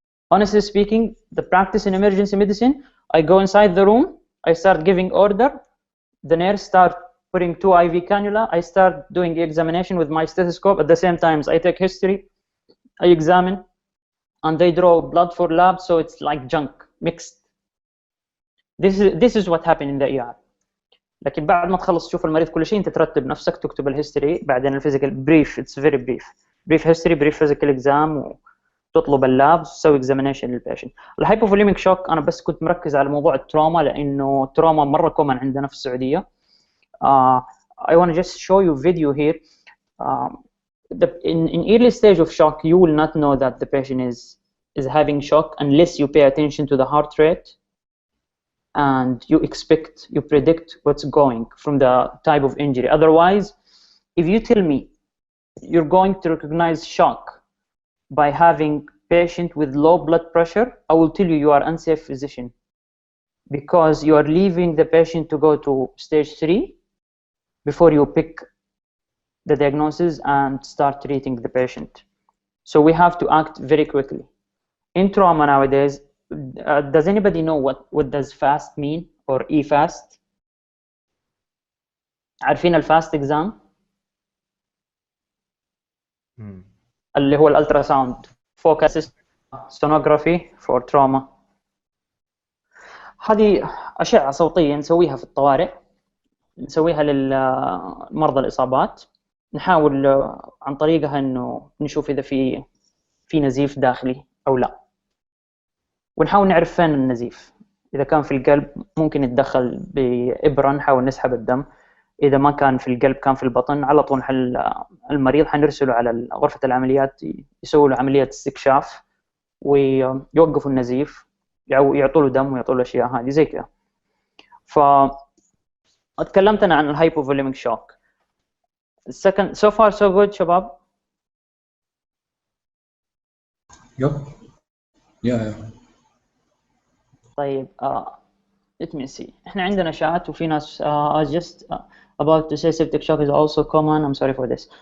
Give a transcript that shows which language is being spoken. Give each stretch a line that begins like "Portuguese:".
English: Honestly speaking, the practice in emergency medicine, I go inside the room, I start giving order, the nurse start putting 2 IV cannula, I start doing the examination with my stethoscope. At the same time, I take history, I examine, and they draw blood for lab, so it's like junk, mixed. this is what happened in the ER.
Arabic: لكن بعد ما تخلص تشوف المريض كل شيء انت ترتب نفسك، تكتب الهيستوري، بعدين الفيزيكال بريف،
English: it's very brief history, brief physical exam,
Arabic: وتطلب اللابس وتسوي اكزامينيشن للبيشنت. الهايبوفوليميك شوك انا بس كنت مركز على موضوع التروما لانه التروما مره كومن عندنا في السعوديه.
English: I want to just show you video here. In early stage of shock, you will not know that the patient is having shock unless you pay attention to the heart rate and you predict what's going from the type of injury. Otherwise, if you tell me you're going to recognize shock by having patient with low blood pressure, I will tell you are unsafe physician, because you are leaving the patient to go to stage 3 before you pick the diagnosis and start treating the patient. So we have to act very quickly. In trauma nowadays, does anybody know what does fast mean or e-fast?
Arabic: عارفين الفاست exam؟ اللي هو الالتراساوند
English: focus sonography for trauma.
Arabic: هذه أشعة صوتية نسويها في الطوارئ، نسويها للمرضى الإصابات، نحاول عن طريقها إنه نشوف إذا في نزيف داخلي أو لا، ونحاول نعرف فين النزيف. إذا كان في القلب ممكن نتدخل بإبرة نحاول نسحب الدم، إذا ما كان في القلب كان في البطن على طول المريض حنرسله على غرفة العمليات يسووا له عملية استكشاف ويوقفوا النزيف، يعطوا له دم ويعطوا له أشياء هذه زي كذا. اتكلمت أنا عن الهايبوفوليميك شوك.
English: Second, so far so good
Arabic: شباب.
English: Yeah.
Arabic: طيب
English: let me see.
Arabic: احنا عندنا شات وفي ناس
English: just about to say septic shock is also common. I'm sorry for this.